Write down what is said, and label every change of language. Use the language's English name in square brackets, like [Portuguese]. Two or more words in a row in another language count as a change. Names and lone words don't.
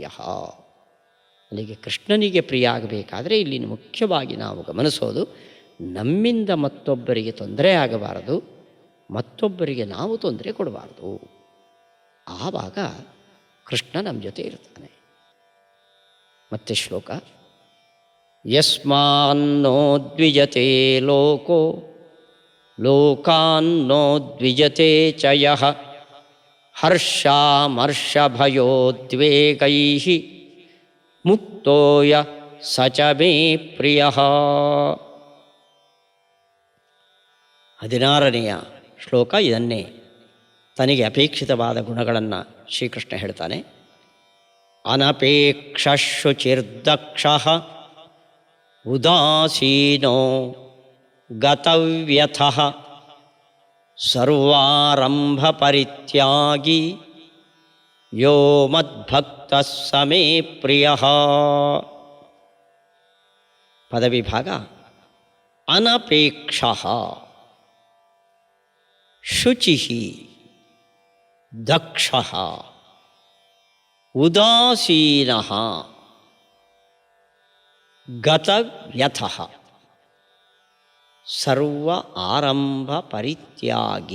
[Kannada] ಅಲ್ಲಿಗೆ ಕೃಷ್ಣನಿಗೆ ಪ್ರಿಯ ಆಗಬೇಕಾದ್ರೆ ಇಲ್ಲಿ ಮುಖ್ಯವಾಗಿ ನಾವು ಗಮನಿಸೋದು, ನಮ್ಮಿಂದ ಮತ್ತೊಬ್ಬರಿಗೆ ತೊಂದರೆ ಆಗಬಾರದು, ಮತ್ತೊಬ್ಬರಿಗೆ ನಾವು ತೊಂದರೆ ಕೊಡಬಾರ್ದು. ಆವಾಗ ಕೃಷ್ಣ ನಮ್ಮ ಜೊತೆ ಇರ್ತಾನೆ. ಮತ್ತೆ ಶ್ಲೋಕ, [Sanskrit] ಯಸ್ಮಾನ್ನೋ ದ್ವಿಜತೆ ಲೋಕೋ ಲೋಕಾನ್ನೋ ದ್ವಿಜತೆ ಚ ಯಃ ಹರ್ಷಾಮರ್ಷಭಯೋದ್ವೇಗೈ ಮುಕ್ತೋಯ ಸ ಚ ಮೇ ಪ್ರಿಯ. [Kannada] 16ನೆಯ ಶ್ಲೋಕ ಇದನ್ನೇ ತನಗೆ ಅಪೇಕ್ಷಿತವಾದ ಗುಣಗಳನ್ನು ಶ್ರೀಕೃಷ್ಣ ಹೇಳ್ತಾನೆ. [Sanskrit] ಅನಪೇಕ್ಷಶುಚಿರ್ದಕ್ಷ ಉದಾಸೀನೋ ಗತವ್ಯಥಃ ಸರ್ವಾರಂಭ ಪರಿತ್ಯಾಗಿ ಯೋ ಮದ್ಭಕ್ತಃ ಸ ಮೇ ಪ್ರಿಯಃ. [Kannada] ಪದವಿಭಾಗ. [Sanskrit] ಅನಪೇಕ್ಷಃ ಶುಚಿಃ ದಕ್ಷಃ ಉದಾಸೀನಃ ಗತವ್ಯಥಃ ಸರ್ವ ಆರಂಭ ಪರಿತ್ಯಾಗಿ.